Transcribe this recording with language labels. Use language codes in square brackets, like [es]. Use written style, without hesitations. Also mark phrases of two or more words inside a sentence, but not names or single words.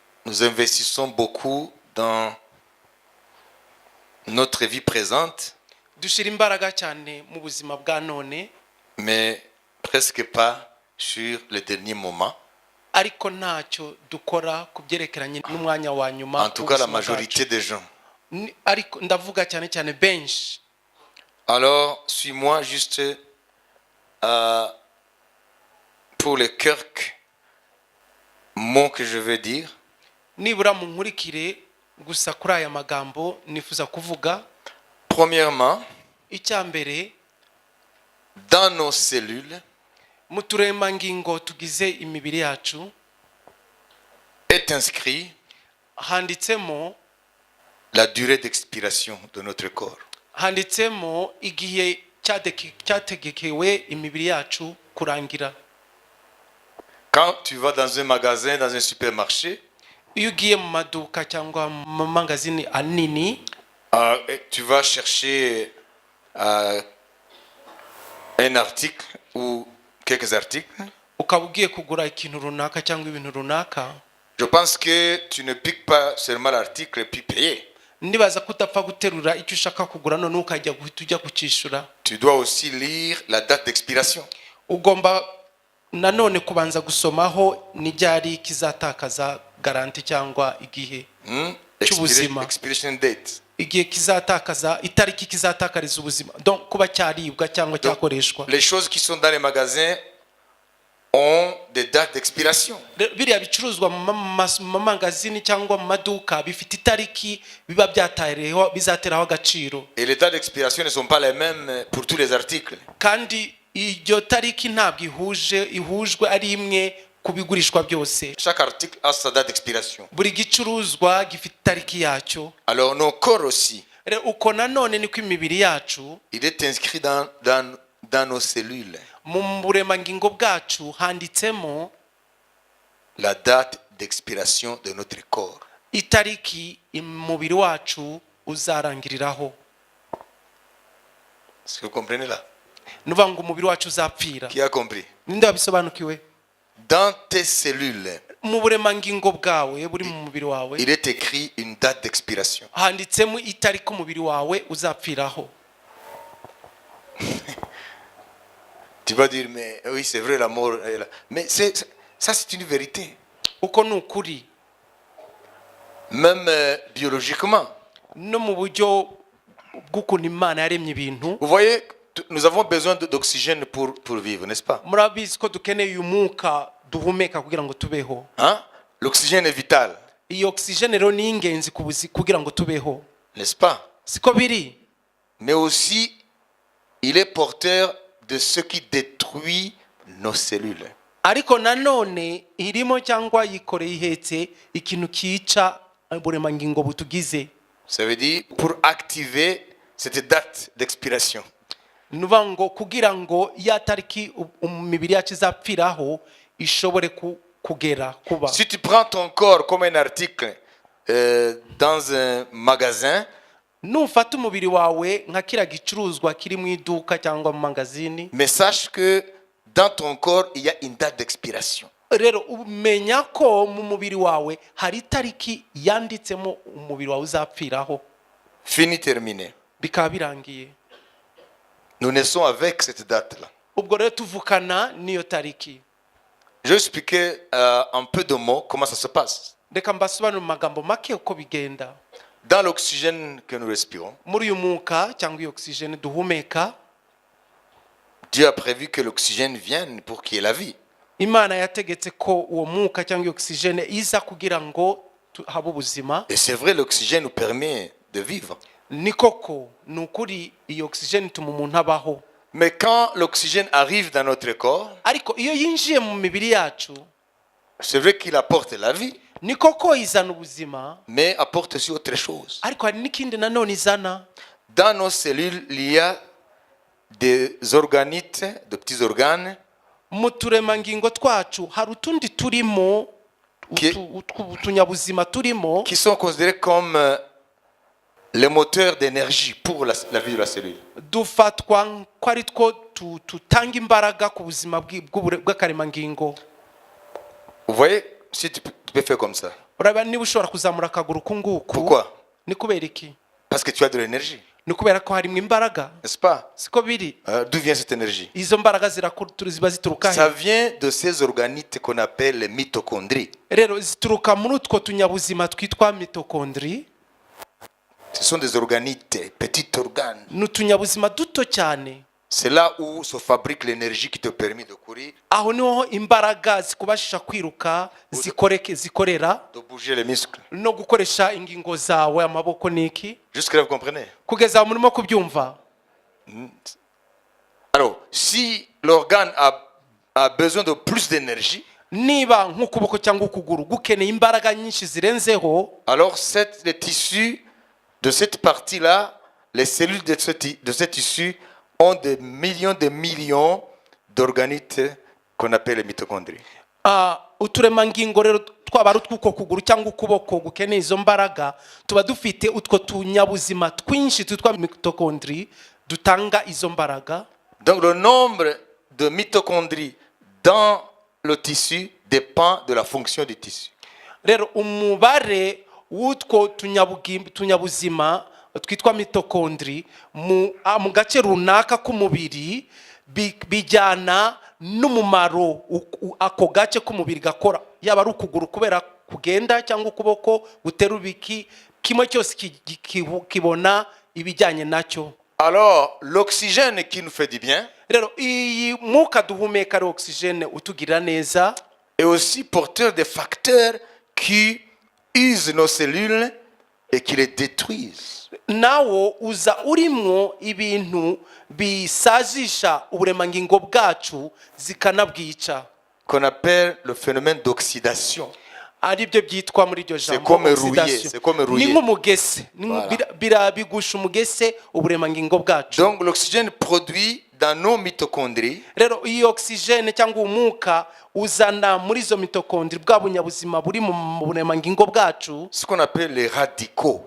[fr] nous investissons beaucoup dans notre vie présente, [rw] dushira imbaraga cyane mu buzima bwa none, [fr] mais presque pas sur le dernier moment. [rw] ariko ntacyo dukora kubyerekeranye n'umwanya wa nyuma. [fr] En tout cas, la majorité des gens. [rw] ariko ndavuga cyane cyane benshi. [fr] Alors, suis-moi juste pour les quelques mots que je vais dire. [rw] Nibura mu nkurikire gusa kuri aya magambo nifuza kuvuga. [fr] Premièrement, [rw] Icyambere, [fr] dans nos cellules [rw] mu turemangingo tugize imibiri yacu [fr] est inscrit [rw] handitsemo [fr] la durée d'expiration de notre corps. [rw] handitsemo igihe cyategekewe imibiri yacu kurangira. [fr] Quand tu vas dans un magasin, dans un supermarché, [rw] Iyo ugiye mu maduka cyangwa mu mangazini anini, [fr] tu vas chercher un article ou quelques articles. [rw] ukaba ugiye kugura ikintu runaka cyangwa ibintu runaka, [fr] Je pense que tu ne piques pas seulement l'article et puis payer. [rw] ndibaza ko utapfa guterura icyo ushaka kugura none ukajya guhita ujya kucyishyura. [fr] Tu dois aussi lire la date d'expiration. [rw] Ugomba nanone kubanza gusomaho n'iryari kizatakaza garanti cyangwa igihe cy'ubuzima, [en] Expiration date. [rw] igihe kizatakaza, itariki kizatakariza ubuzima, donc kuba cyaribwa cyangwa cyakoreshwa. [fr] Les choses qui sont dans les magasins ont des dates d'expiration. [rw] Biriya bicuruzwa mu mangazini cyangwa mu maduka bifite itariki biba byatayeho bizateraho agaciro, [fr] Et les dates d'expiration ne sont pas les mêmes pour tous les articles. [rw] kandi iyo tariki ntabwo ihujwe ari imwe kubigurishwa byose. [fr] Chaque article a sa date d'expiration. [rw] Buri gicuruzwa gifite itariki yacyo. [fr] Alors nos corps aussi, [rw] Uko nanone niko imibiri yacu [fr] il est inscrit dans nos cellules [rw] mu buremangingo bwacu handitsemo [fr] la date d'expiration de notre corps. [rw] itariki umubiri wacu uzarangiriraho. [fr] Est-ce que vous comprenez là? [rw] Nuvuga ngo umubiri wacu uzapfira. [fr] Qui a compris? [rw] Ninde wabisobanukiwe? [fr] Dans tes cellules, [rw] Mu buremangingo bwawe buri mu mubiri wawe [fr] il est écrit une date d'expiration. [rw] handitsemo itariki umubiri wawe uzapfiraho. [fr] Tu vas dire, mais oui, c'est vrai, la mort est là. Mais ça, c'est une vérité. [rw] Uko ni ukuri. [fr] Même biologiquement. [rw] No mu buryo bw'ukuntu Imana yaremye ibintu, [fr] Vous voyez, nous avons besoin d'oxygène pour vivre, n'est-ce pas? [rw] murabizi ko dukeneye umwuka duhumeka kugira ngo tubeho. [fr] Hein? L'oxygène est vital, [rw] Iyo oxygene rero ni ingenzi kugira ngo tubeho, [fr] n'est-ce pas? [rw] siko biri? [fr] Mais aussi, il est porteur de ce qui détruit nos cellules. [rw] Ariko nanone irimo cyangwa yikoreye ihetse ikintu kica uburemangingo butugize. [fr] Ça veut dire pour activer cette date d'expiration. [rw] Nuvuga ngo kugira ngo ya tariki umubiri yacu izapfiraho ishobore kugera kuba. [fr] Si tu prends ton corps comme un article dans un magasin, [rw] Nufata umubiri wawe nka kira gicuruzwa kiri mu iduka cyangwa mu mangazini, [fr] mais sache que dans ton corps, il y a une date d'expiration. [rw] rero umenya ko mu mubiri wawe hari itariki yanditsemo umubiri wawe uzapfiraho. [fr] Fini, terminé. [rw] Bikaba birangiye. [fr] Nous naissons avec cette date-là. [rw] Ubwo rero tuvukana n'iyo tariki. [fr] Je vais expliquer en peu de mots comment ça se passe. [rw] Reka mbasobanurire mu magambo make uko bigenda. [fr] Dans l'oxygène que nous respirons, [rw] Muri uyu mwuka cyangwa iyo oxygene duhumeka, [fr] Dieu a prévu que l'oxygène vienne pour qu'il y ait la vie. [rw] Imana yategetse ko uwo mwuka cyangwa iyo oxygene iza kugira ngo habe ubuzima. [fr] Et c'est vrai, l'oxygène nous permet de vivre. [rw] Ni koko ni ukuri iyo oxygene ituma umuntu abaho. [fr] Mais quand l'oxygène arrive dans notre corps, [rw] Ariko iyo yinjiye mu mibiri yacu, [fr] c'est vrai qu'il apporte la vie, [rw] ni koko izana ubuzima, [fr] mais apporte aussi autre chose. [rw] ariko hari n'ikindi nanone izana. [fr] Dans nos cellules, il y a des organites, de petits organes, [rw] Mu turemangingo twacu hari utundi turimo, utunyabuzima turimo, [fr] qui sont considérés comme les moteurs d'énergie pour la vie de la cellule. [rw] dufatwa ko ari two tutanga imbaraga ku buzima bw'akaremangingo. [fr] Vous voyez, si tu peux faire comme ça. [rw] uraba niba ushobora kuzamura akaguru kunguku. [fr] Pourquoi? [rw] Ni kubera iki? [fr] Parce que tu as de l'énergie. [rw] Ni kubera ko harimo imbaraga. [fr] N'est-ce pas? [rw] Siko biri. [fr] D'où vient cette énergie? [rw] Izo mbaraga ziba zituruka [fr] Ça he? vient de ces organites qu'on appelle les mitochondries. [rw] Rero zituruka muri utwo tunyabuzima twitwa mitokondri. [fr] Ce sont des organites, petits organes. [rw] Ni utunyabuzima duto cyane. [fr] C'est là où se fabrique l'énergie qui te permet de courir, [rw] Aho niho imbaraga zikubashisha kwiruka zikorera [fr] de bouger les muscles. [rw] no gukoresha ingingo zawe amaboko niki. [fr] Jusque-là, vous comprenez? [rw] Kugeza aho murimo kubyumva. [fr] Alors, si l'organe a besoin de plus d'énergie, [rw] Niba nk'ukuboko cyangwa ukuguru gukeneye imbaraga nyinshi zirenzeho, [fr] alors les tissus de cette partie-là, les cellules de ce tissu ont des millions d'organites qu'on appelle les mitochondries. [rw] uturemangingo rero twaba ari utw'uko kuguru cyangwa ukuboko gukeneye izo mbaraga, tuba dufite utwo tunyabuzima twinshi twitwa mitokondri dutanga izo mbaraga. [fr] Donc le nombre de mitochondries dans le tissu dépend de la fonction du tissu. [rw] Rero umubare w'utwo tunyabuzima twitwa mitokondri mu gace runaka k'umubiri bijyana n'umumaro ako gace k'umubiri gakora, yaba ari ukuguru kubera kugenda cyangwa ukuboko gutera ubiki, kimwe cyose kibona ibijyanye nacyo. [fr] Alors l'oxygène qui nous fait du bien [rw] Rero iyi mwuka duhumeka ari oxygène utugirira neza, [fr] est aussi porteur des facteurs qui usent nos cellules et qui les détruisent. [rw] nawo uza urimo ibintu bisazisha uburemangingo bwacu zikanabwica, [fr] Qu'on appelle le phénomène d'oxydation. [rw] ari byo byitwa muri iryo [fr] C'est [rw] jambo [fr] comme oxydation. rouiller, c'est comme rouiller. [rw] Ni nk'umugese, [fr] Voilà. [rw] bigusha umugese uburemangingo bwacu. [fr] Donc l'oxygène produit dans nos mitochondries [rw] Rero iyi oxygene cyangwa umwuka uzana muri izo mitokondri bwa bunyabuzima buri mu buremangingo bwacu, [fr] ce qu'on appelle les radicaux.